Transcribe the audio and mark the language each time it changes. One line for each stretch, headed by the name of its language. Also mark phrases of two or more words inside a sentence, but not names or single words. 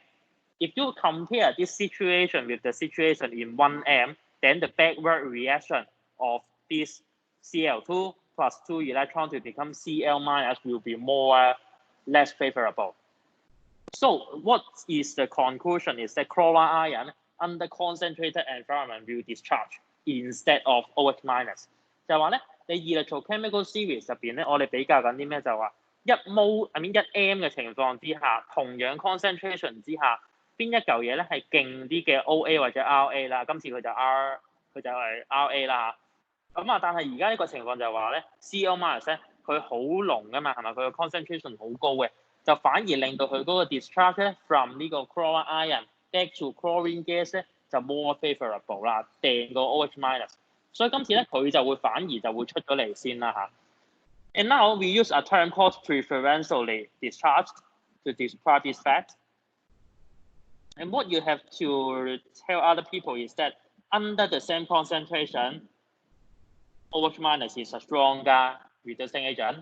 English: If you compare this situation with the situation in 1M, then the backward reaction of this Cl2 plus 2 electron to become Cl minus will be less favorable. So what is the conclusion is that chloride ion under concentrated environment will discharge instead of OH minus.
Cantonese: 就係話咧，你
English: electrochemical series
Cantonese: 入邊咧，我哋比較緊啲咩就話1 M 嘅情況之下，同樣 concentration 之下，邊一嚿嘢咧係勁啲嘅 OA 或者 RA 啦，今次佢就係 RA 啦。咁啊，但係而家呢個情況就係話咧 ，
English: Cl minus
Cantonese: 咧佢好濃噶嘛，係咪？佢個 concentration 好高嘅，就反而令到佢嗰個 discharge 咧 from 呢個
English: chloride ion back to chlorine gas
Cantonese: 咧就
English: more favorable
Cantonese: 啦，掟個
English: OH minus。
Cantonese: 所以今次咧佢就會反而就會出咗嚟先啦嚇。
English: And now we use a term called preferentially discharged to describe this fact. And what you have to tell other people is that under the same concentration, OH minus is a stronger reducing agent.